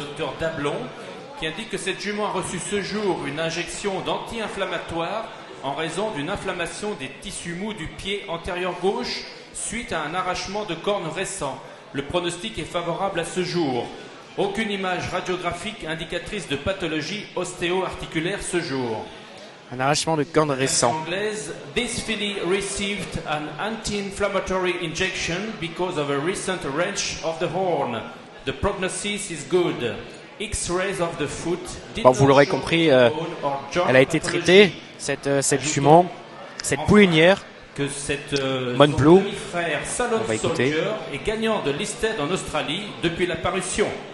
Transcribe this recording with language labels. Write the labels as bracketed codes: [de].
[fr] Docteur Dablon, qui indique que cette jument a reçu ce jour une injection d'anti-inflammatoire en raison d'une inflammation des tissus mous du pied antérieur gauche suite à un arrachement de corne récent. Le pronostic est favorable à ce jour. Aucune image radiographique indicatrice de pathologie ostéo-articulaire ce jour. Un arrachement de corne récent. [en] Anglaise, this filly received an anti-inflammatory injection because of a recent wrench of the horn. The prognosis is good. X-rays of the foot. [fr] Bon, vous l'aurez compris, elle a été traitée, cette jument, cette poulinière. Que cette Mon Blue, frère Salon Soldier est gagnant de Listed en Australie depuis la parution.